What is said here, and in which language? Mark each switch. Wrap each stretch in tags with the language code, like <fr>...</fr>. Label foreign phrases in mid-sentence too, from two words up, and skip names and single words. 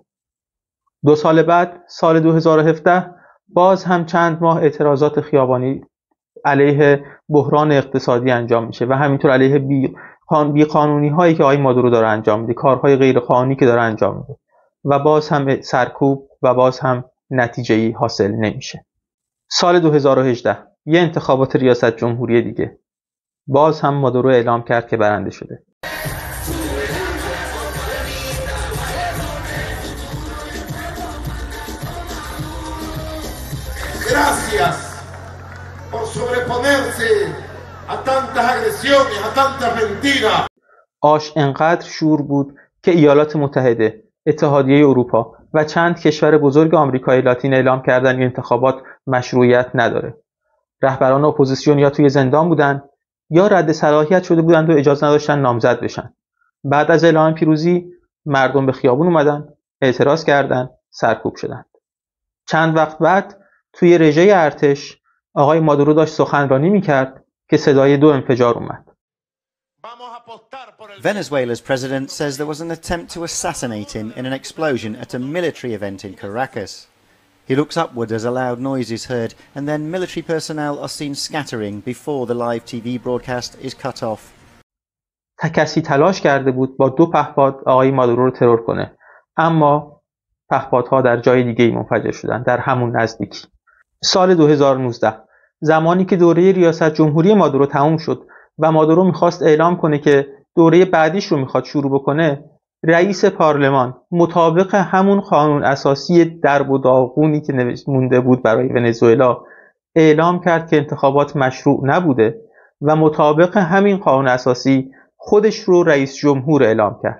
<fa>2 سال بعد، سال 2017 باز هم چند ماه اعتراضات خیابانی علیه بحران اقتصادی انجام میشه و همینطور علیه بیقانونی هایی که آقای مادورو داره انجام میده، کارهای غیر قانونی که داره انجام میده و باز هم سرکوب و باز هم نتیجه‌ای حاصل نمیشه. سال 2018 یه انتخابات ریاست جمهوری دیگه، باز هم مادورو اعلام کرد که برنده شده.</fa> <es>Gracias por sobreponerse a tantas agresiones, a tantas mentiras.</es> <fa>آش انقدر شور بود که ایالات متحده، اتحادیه اروپا و چند کشور بزرگ آمریکای لاتین اعلام کردن این انتخابات مشروعیت نداره. رهبران اپوزیسیون یا توی زندان بودن یا رد صلاحیت شده بودند و اجازه نداشتن نامزد بشن. بعد از اعلام پیروزی مردم به خیابون اومدن، اعتراض کردن، سرکوب شدند. چند وقت بعد توی رژه ارتش آقای مادورو داشت سخنرانی میکرد که صدای 2 انفجار اومد.</fa> <en>Venezuela's president says there was an attempt to assassinate him in an explosion at a military event in Caracas. He looks upward as a loud noise is heard, and then military personnel are seen scattering before the live TV broadcast is cut off.</en> <fa>کسی تلاش کرده بود با 2 پهپاد آقای مادورو رو ترور کنه، اما پهپادها در جای دیگه‌ای منفجر شدند، در همون نزدیکی. سال 2019 زمانی که دوره ریاست جمهوری مادورو تموم شد و مادورو میخواست اعلام کنه که دوره بعدیش رو میخواد شروع بکنه، رئیس پارلمان مطابق همون قانون اساسی درب و داغونی که مونده بود برای ونزوئلا اعلام کرد که انتخابات مشروع نبوده و مطابق همین قانون اساسی خودش رو رئیس جمهور اعلام کرد.</fa>